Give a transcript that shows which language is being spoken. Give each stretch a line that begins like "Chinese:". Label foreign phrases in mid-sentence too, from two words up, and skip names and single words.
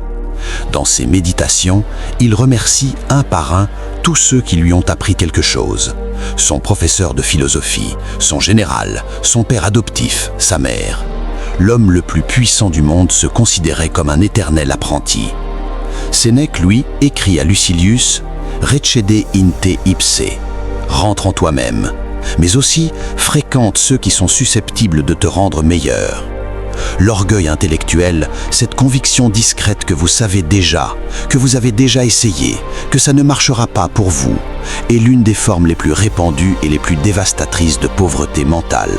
French: Dans ses méditations, il remercie un par un tous ceux qui lui ont appris quelque chose. Son professeur de philosophie, son général, son père adoptif, sa mère. L'homme le plus puissant du monde se considérait comme un éternel apprenti. Sénèque, lui, écrit à Lucilius «
Latin: Recede in te ipse
French: » « Rentre en toi-même », mais aussi « Fréquente ceux qui sont susceptibles de te rendre meilleur ». L'orgueil intellectuel, cette conviction discrète que vous savez déjà, que vous avez déjà essayé, que ça ne marchera pas pour vous, est l'une des formes les plus répandues et les plus dévastatrices de pauvreté mentale.